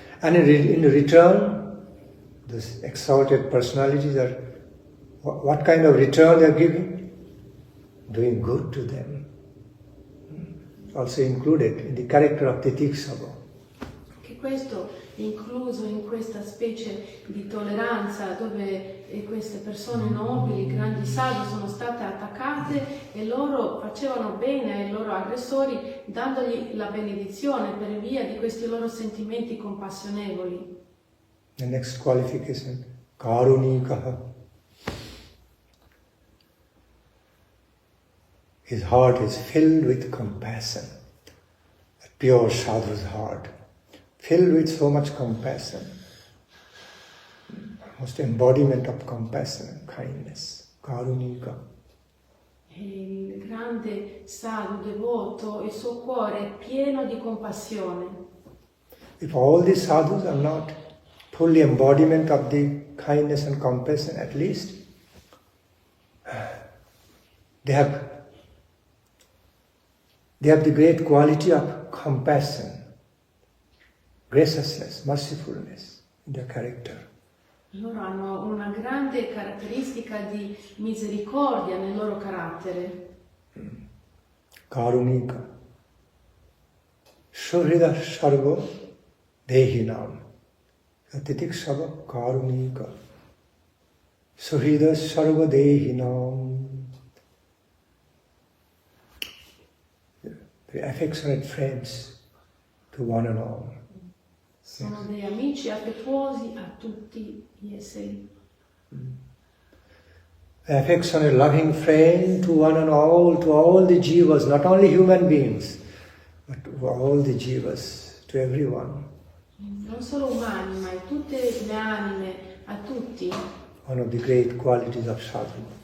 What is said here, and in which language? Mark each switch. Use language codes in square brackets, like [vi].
[en] And in return, these exalted personalities are, what kind of return they are giving? Doing good to them. Also included in the character of titikshava. [it] Questo è incluso in questa specie di tolleranza dove queste persone nobili, grandi sadhu, sono state attaccate e loro facevano bene ai loro aggressori dandogli la benedizione per via di questi loro sentimenti compassionevoli. [en] The next qualification, karunikaha. His heart is filled with compassion, a pure sadhu's heart. Filled with so much compassion, most embodiment of compassion and kindness, karunika. [it] Il grande sadhu devoto, il suo cuore è pieno di compassione. [en] If all these sadhus are not fully embodiment of the kindness and compassion, at least they have the great quality of compassion, graciousness, mercifulness in their character. [it] Loro hanno una grande caratteristica di misericordia nel loro carattere. [sa] Karunika. Suhrida sarva dehinam. Titikshava karunika. Suhrida sarva dehinam. [en] The affectionate friends to one and all. [it] Sono degli amici affettuosi a tutti gli esseri. [en] Affectionate, loving friend to one and all, to all the jivas, not only human beings, but to all the jivas, to everyone. [it] Non solo umani, ma tutte le anime, a tutti. [en] One of the great qualities of sadhu.